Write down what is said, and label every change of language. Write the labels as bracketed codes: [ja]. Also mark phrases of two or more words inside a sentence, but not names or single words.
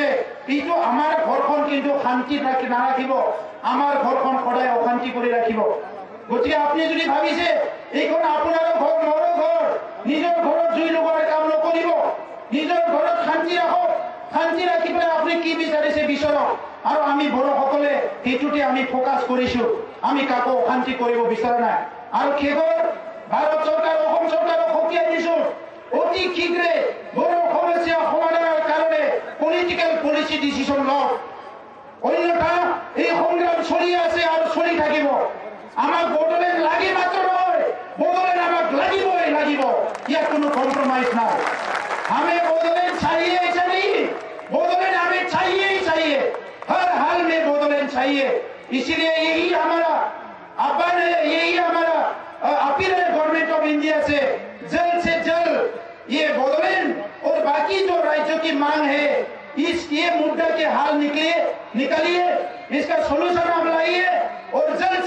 [as] এইটো আমাৰ ঘৰখন কিন্তু শান্তিত নাৰাখিব আমাৰ ঘৰখন সদায় অশান্তি কৰি ৰাখিব গতিকে আপুনি যদি ভাবিছে এইখন আপোনাৰ ঘৰ মোৰ ঘৰ নিজৰ ঘৰত জুই লগোৱাৰ কাম নকৰিব নিজৰ ঘৰত শান্তি ৰাখক শান্তি ৰাখি পেলাই আপুনি কি বিচাৰিছে বিচৰক আৰু আমি বড়োসকলে সেইটোতে আমি ফোকাছ কৰিছো আমি কাকো অশান্তি কৰিব বিচৰা নাই আর কেবল ভারত সরকার অসম সরকার সকীয়াই দিছো অতি শীঘ্রে বড় সমস্যা সমাধানের কারণে [en] political policy decision [as] লওক অন্যথা এই সংগ্রাম চলি আছে আর চলি থাকিব আমাক বড়োলেণ্ড লাগে মাত্র নয় বড়োলেণ্ড আমাক লাগিবই লাগিব ইয়াত কোনো কম্প্রোমাইজ নাই আমি বড়োলেণ্ড [hi] चाहिए चाहिए बड़ोलेंड हमें चाहिए ही चाहिए हर हाल में बड़ोलेंड चाहिए इसीलिए यही हमारा आह्वान है यही हमारा अपील है [en] government of India [hi] से जल्द ये बड़ोलेंड और बाकी जो राज्यों की मांग है ये मुद्दा के हाल निकालिए इसका सोल्यूशन आप लाइए और जल्द